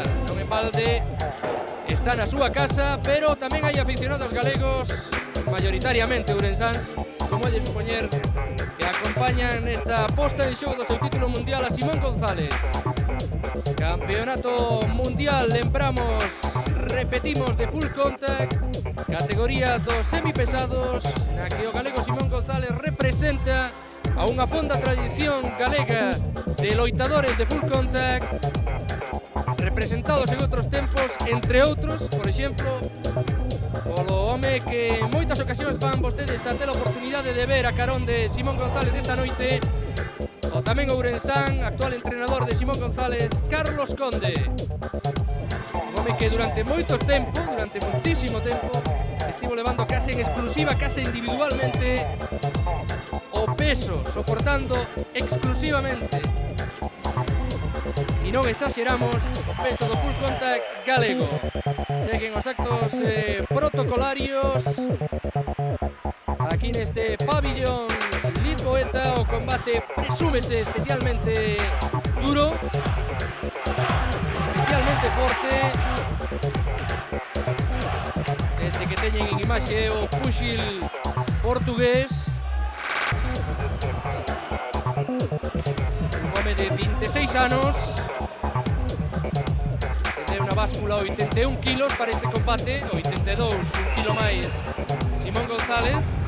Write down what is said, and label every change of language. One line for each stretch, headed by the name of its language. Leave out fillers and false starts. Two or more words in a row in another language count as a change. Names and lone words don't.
Galician: Non en balde está na súa casa, pero tamén hai aficionados galegos, mayoritariamente ourensáns, como é de supoñer, que acompañan nesta posta en xogo do seu título mundial a Simón González. Campeonato mundial, lembramos, repetimos, de
English: full contact,
Galician: categoría dos semipesados, na que o galego Simón González representa a unha fonda tradición galega de loitadores de
English: full contact,
Galician: representados en outros tempos, entre outros, por exemplo, polo home que en moitas ocasións van vostedes a ter a oportunidade de ver a carón de Simón González esta noite, o tamén ourensán, actual entrenador de Simón González, Carlos Conde. Un home que durante moito tempo, durante muitísimo tempo, estivo levando case en exclusiva, case individualmente, o peso, soportando exclusivamente, e non exageramos, o peso do
English: full contact
Galician: galego. Seguen os actos protocolarios aquí neste pabillón lisboeta. O combate presúmese especialmente duro, especialmente forte, desde que teñen en imaxe o púxil portugués, un home de 26 anos que ten unha báscula 81 kilos para este combate, 82, un kilo máis Simón González.